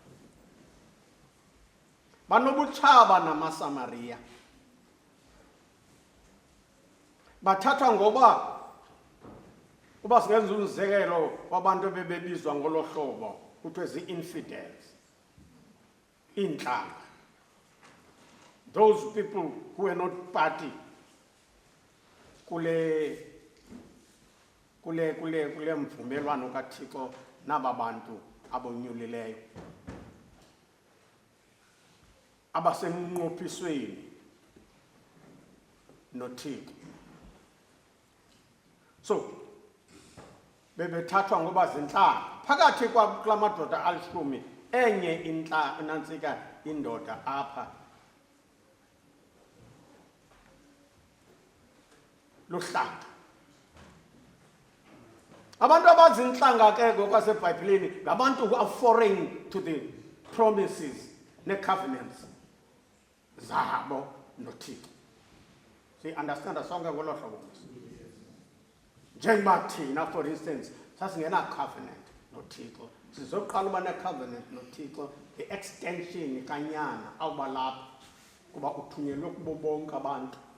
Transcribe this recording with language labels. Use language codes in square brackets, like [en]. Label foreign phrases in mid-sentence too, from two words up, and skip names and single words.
[xh] Banobutshaba namaSamariya, bathathwa ngoba uba singenza umzekelo wabantu bebebizwa ngolo hlobo kuthiwe zii-infidels, iintlanga, [en] those people who were not party [xh] kule mvumelwano kaThixo naba bantu abonyulileyo abasemnqophisweni noThixo. So bebethathwa ngoba zintlanga. Phakathi kula madoda alishumi enye nantsika indoda apha luhlanga. Abantu abazintlanga ke ngokwaseBhayibhileni ngabantu [en] who are foreign to the promises [xh] ne-covenants zabo noThixo. Siyi-understanda sonke ngolo hlobo. Njengoba thina [en] for instance [xh] sasingena-covenant noThixo, sizoqala uba ne-covenant noThixo, i-extension kanyana awuba lapha kuba uthunyelwe kubo bonke abantu.